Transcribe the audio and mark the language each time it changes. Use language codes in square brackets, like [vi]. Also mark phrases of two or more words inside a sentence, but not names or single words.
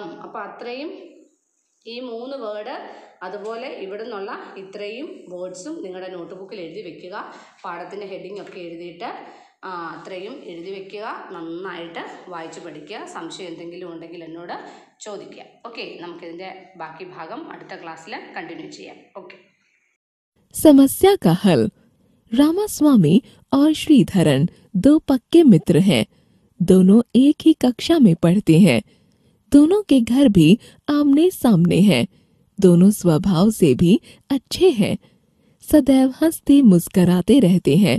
[ml] അപ്പോൾ അത്രയും ഈ 3 വേർഡ് അതുപോലെ ഇവിടെ നിന്നുള്ള ഇത്രയും വേർഡ്സും നിങ്ങളുടെ നോട്ട് ബുക്കിൽ എഴുതി വെക്കുക. പാഠത്തിൻ്റെ ഹെഡിങ് ഒക്കെ എഴുതിയിട്ട് അത്രയും എഴുതി വെക്കുക. നന്നായിട്ട് വായിച്ച് പഠിക്കുക. സംശയം എന്തെങ്കിലും ഉണ്ടെങ്കിൽ എന്നോട് ചോദിക്കുക. ഓക്കെ, നമുക്കിതിൻ്റെ ബാക്കി ഭാഗം അടുത്ത ക്ലാസ്സിൽ കണ്ടിന്യൂ ചെയ്യാം. ഓക്കെ. [hi] समस्या का हल. रामास्वामी और श्रीधरन 2 पक्के मित्र हैं. दोनों एक ही कक्षा में पढ़ते हैं. दोनों के घर भी आमने सामने हैं. दोनों स्वभाव से भी अच्छे हैं. सदैव हंसते मुस्कराते रहते हैं.